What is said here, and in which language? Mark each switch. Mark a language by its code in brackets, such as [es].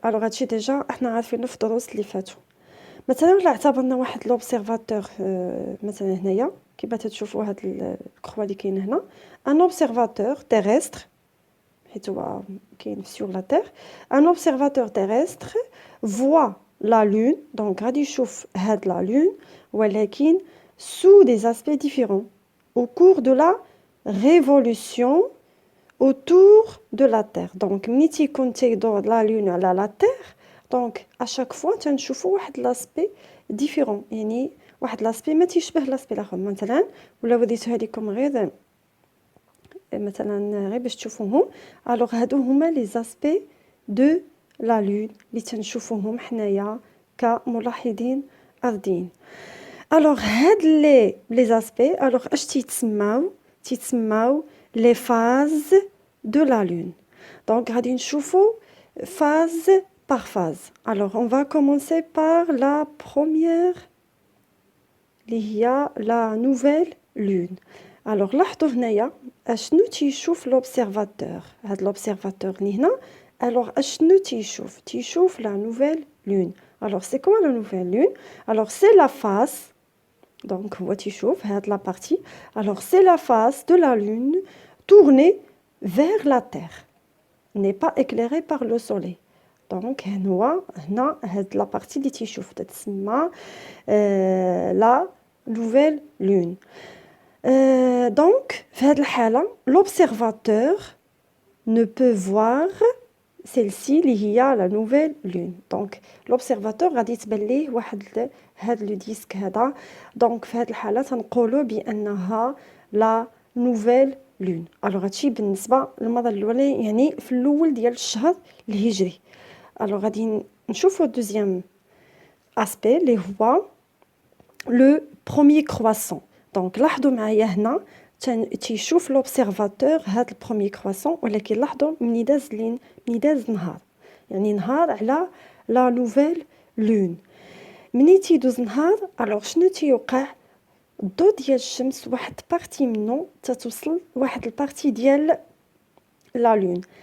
[ar] Alors, هادشي déjà احنا عارفينه في الدروس اللي فاتوا. مثلا لا اعتبرنا واحد [fr] l'observateur [ar] مثلا هنايا كيما تشوفوا هاد الكخوه اللي كاين هنا [fr] un observateur terrestre sur la Terre, un observateur terrestre voit la Lune, donc [ar] غادي يشوف هاد [fr] la Lune, ولكن sous des aspects différents au cours de la révolution autour de la Terre. Donc [ar] ملي تيكون تيدور [fr] la Lune على la Terre, donc à chaque fois [ar] تنشوفوا واحد [fr] l'aspect différent, يعني واحد l'aspect [ar] ما تيشبه [fr] l'aspect الاخر. [ar] مثلا ولا وريتها لكم غير مثلا غير باش تشوفوهم. alors هادو هما [fr] لي زاسبي دو لا لون [ar] اللي تنشوفوهم حنايا كملاحظين ارضيين. [fr] alors هاد لي زاسبي alors [ar] اش تيتسماو [fr] لي فاز دو لا لون. donc [ar] غادي نشوفو [fr] phase par phase. alors on va commencer par la première [ar] اللي هي [fr] la nouvelle lune. [ar] alors لاحظوا هنايا اشنو تيشوف l'observateur. هاد l'observateur اللي هنا alors اشنو تيشوف [fr] la nouvelle lune. alors c'est quoi la nouvelle lune? alors c'est la face, donc [ar] هو تيشوف هاد [fr] la partie, alors c'est la face de la lune tournée vers la terre, n'est pas éclairée par le soleil. [ar] donc هو هنا هاد la partie اللي تيشوف تتسمى [fr] la nouvelle lune. donc [ar] في هذه الحالة [fr] l'observateur ne peut voir celle-ci [ar] اللي هي [fr] la nouvelle lune. [ar] donc l'observateur غادي تبان ليه واحد هذا لو ديسك هذا. donc في هذه الحالة تنقولوا بأنها [fr] la nouvelle lune. [ar] alors هادشي بالنسبة للمرة الأولى يعني في الأول ديال الشهر الهجري. [fr] alors [ar] غادي نشوفوا [fr] deuxième aspect [ar] اللي هو [fr] le premier croissant. [ar] donc لاحظوا معايا هنا تيشوف l'observateur هاد البروميي كرواسون, ولكن لاحظوا مني داز نهار, يعني نهار على لا نوفيل لون. مني تيدوز نهار alors شنو تيوقع؟ الضوء ديال الشمس واحد بارتي منه تتوصل واحد البارتي ديال لا لون.